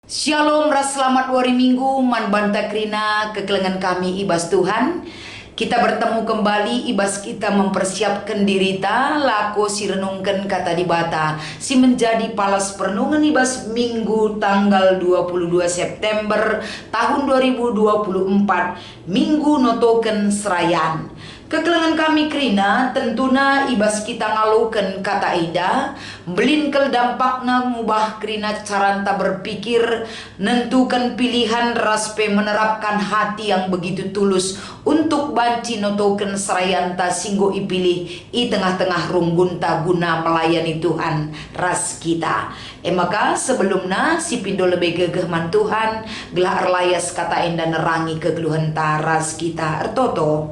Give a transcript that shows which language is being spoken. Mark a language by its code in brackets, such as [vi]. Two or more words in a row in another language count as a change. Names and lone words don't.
[btx] Shalom, ras [id] selamat hari Minggu, [btx] man banta krina kekelengan kami ibas Tuhan. [id] Kita bertemu kembali, [btx] ibas kita [id] mempersiapkan diri [btx] ta, lako si renungkan kata di bata, si menjadi palas perenungan ibas Minggu tanggal 22 September tahun 2024, Minggu notoken serayan. Kekelengan kami krina tentuna ibas kita ngalukan kata ida, belinkel dampakna ngubah krina caranta berpikir, nentukan pilihan raspe [id] menerapkan hati yang begitu tulus untuk [btx] banci notoken serayanta singgo ipilih i tengah-tengah runggunta [id] guna melayani Tuhan [btx] ras kita. Maka sebelumnya si pindo lebih gegeh man Tuhan, gelah erlayas kata enda nerangi kegeluhan taras kita ertoto.